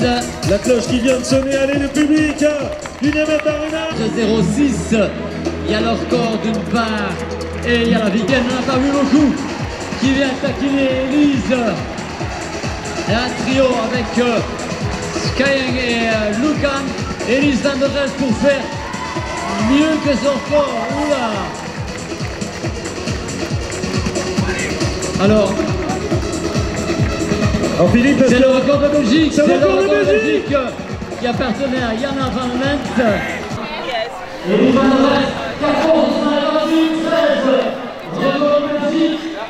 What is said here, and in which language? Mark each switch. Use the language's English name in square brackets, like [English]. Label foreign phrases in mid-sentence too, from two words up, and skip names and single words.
[French] La cloche qui vient de sonner, allez le public, Unibet Arena. 0,6. Il y a le record d'une part et il y a la Vigen, on n'a pas vu beaucoup, qui vient taquiner Elise. Et un trio avec Skyeng et Lucan. Elise van der Elst pour faire mieux que son record. Oula. Alors, Philippe, c'est le record de Belgique. C'est le record de Belgique qui appartenait à Jana van Lent. Elise van der Elst, 14, 58, 13. Record de Belgique.